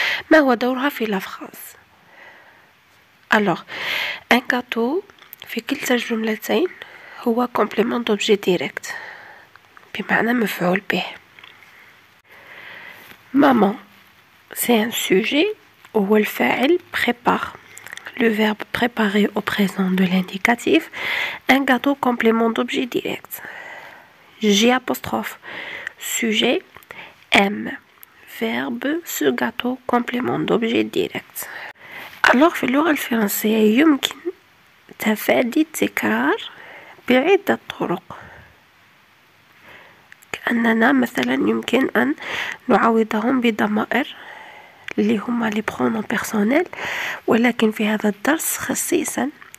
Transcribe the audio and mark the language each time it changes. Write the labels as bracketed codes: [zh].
[ar] ما هو دورها في [fr] la phrase؟ alors un gâteau [ar] في كلتا الجملتين هو [fr] complément d'objet direct [ar] بمعنى مفعول به. [fr] maman c'est un sujet [ar] هو الفاعل [fr] prépare le verbe préparer au présent de l'indicatif. Un gâteau complément d'objet direct. J apostrophe sujet aime verbe ce gâteau complément d'objet direct. [ar] alors في اللغة الفرنسية يمكن تفادي التكرار بعدة طرق. كأننا مثلا يمكن أن نعوضهم بضمائر اللي هما لي برونون بيرسونيل، ولكن في هذا الدرس خصيصا